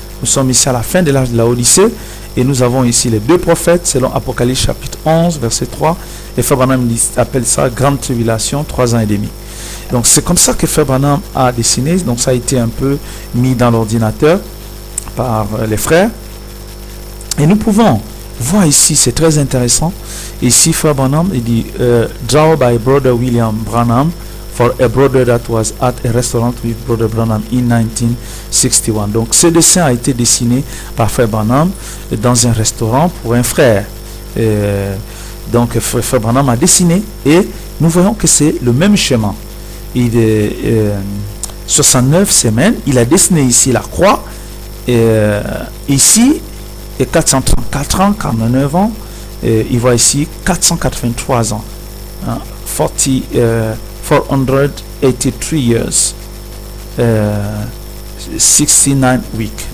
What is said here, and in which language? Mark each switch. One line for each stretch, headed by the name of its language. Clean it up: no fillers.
French: Nous sommes ici à la fin de l'âge de la Odyssée. Et nous avons ici les deux prophètes, selon Apocalypse chapitre 11, verset 3. Et Frère Branham appelle ça grande tribulation, 3 ans et demi. Donc c'est comme ça que Frère Branham a dessiné. Donc ça a été un peu mis dans l'ordinateur par les frères. Et nous pouvons voir ici, c'est très intéressant. Ici, Frère Branham, il dit
English: draw by Brother William Branham for a brother that was at a restaurant with Brother Branham in 1961.
French: Donc ce dessin a été dessiné par Frère Branham dans un restaurant pour un frère. Donc Frère Branham a dessiné et nous voyons que c'est le même schéma. Il est 69 semaines, il a dessiné ici la croix, ici et 434 ans, 49 ans, il voit ici 483 ans, hein,
English: 483 years, 69 weeks.